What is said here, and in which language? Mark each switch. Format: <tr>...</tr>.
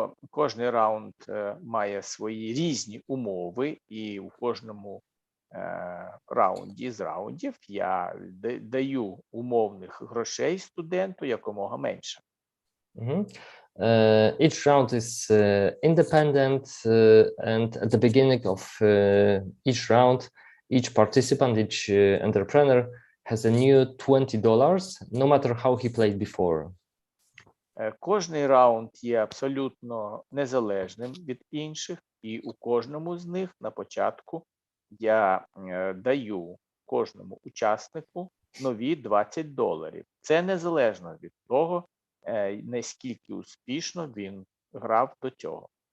<uk>Кожний раунд має свої різні умови, і у кожному раунді з раундів я даю умовних грошей студенту якомога менше.</uk> <en>Each round is independent, and at the beginning of each round, each participant, each entrepreneur has a new $20, no matter how he played before.</en> <uk>Кожний раунд є абсолютно незалежним від інших, і у кожному з них на початку я даю кожному учаснику нові $20. Це незалежно від того, наскільки успішно він грав до цього.</uk>